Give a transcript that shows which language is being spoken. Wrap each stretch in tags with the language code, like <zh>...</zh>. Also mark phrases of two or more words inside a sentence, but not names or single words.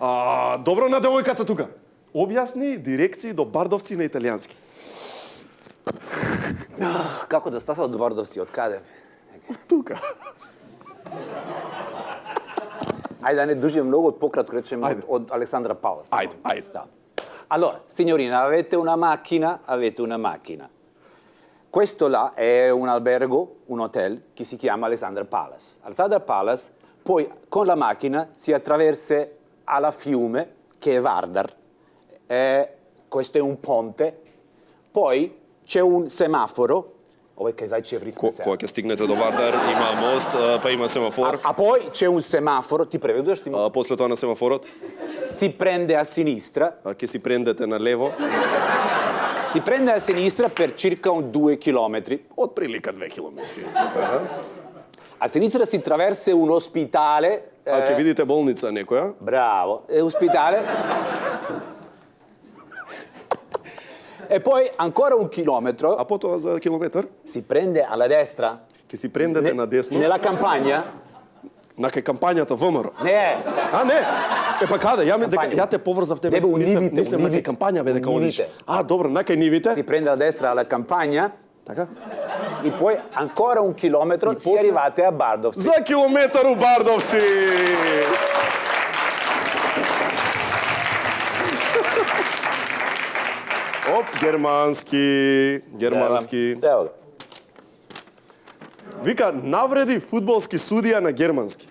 <mk>Добро на девојката тука. Објасни дирекции до Бардовци на италијански. Како да стаса од Бардовци, од каде? Од тука. Ајде да не дужим многу, од пократко речеме од Александра Палас. Ајде. Да.</mk> <it>Allora, signorina, avete una macchina. Questo là è un albergo, un hotel, che si chiama Alexandra Palace. Alexandra Palace, poi con la macchina si attraversa alla fiume, che è Vardar. Questo è un ponte. Poi c'è un semaforo.</it> <mk>Ова е кај Кога ќе стигнете до Вардар, има мост, па има семафор.</mk> <it>А poi c'è un semaforo,</it> <mk>ти преведуваш ти? После тоа на семафорот</mk> <it>si prende a sinistra.</it> <mk>Ќе си прендете на лево.</mk> <it>Si prende a sinistra per circa 2 chilometri.</it> <mk>Од прилика 2 километри.</mk> <it>A sinistra si traversa un ospitale.</it> <mk>Ќе видите болница некоја.</mk> <it>Bravo, è ospitale. E poi ancora 1 chilometro.</it> <mk>A потоа за километар</mk> <it>si prende alla destra.</it> <mk>Ќе си прендете на десно.</mk> <it>Nella campagna.</it> <mk>На кај кампањата ВМРО. Не. Не. Па каде? Ја те поврзав тебе. Мислам на кај кампања бе дека одиш. Добро, на кај нивите.</mk> <it>Si prende alla destra alla campagna.</it> <mk>Така.</mk> <it>E poi ancora 1 chilometro si arrivate a Bardovci.</it> <mk>За километар у Бардовци. Оп, германски. Ево го. Вика, навреди фудбалски судија на германски.</mk>